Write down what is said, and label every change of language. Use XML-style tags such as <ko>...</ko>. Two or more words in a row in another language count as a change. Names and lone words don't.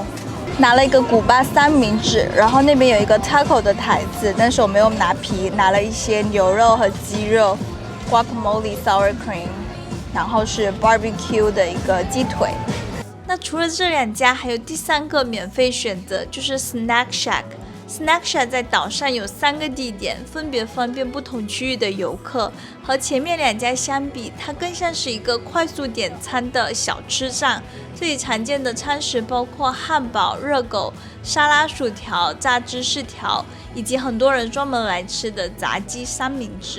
<zh>拿了一個古巴三明治，然後那邊有一個 taco 的台子，但是我沒有拿皮，拿了一些牛肉和雞肉 ，</zh> <en>guacamole sour cream，</en> <zh>然後是 barbecue 的一個雞腿。那除了這2家，還有第3個免費選擇，就是 Snack Shack。Snack Shack 在島上有3個地點，分別方便不同區域的遊客。和前面2家相比，它更像是一個快速點餐的小吃站。這裡常見的餐食包括漢堡、熱狗、 沙拉薯條、炸芝士條，以及很多人專門來吃的炸雞三明治。</zh>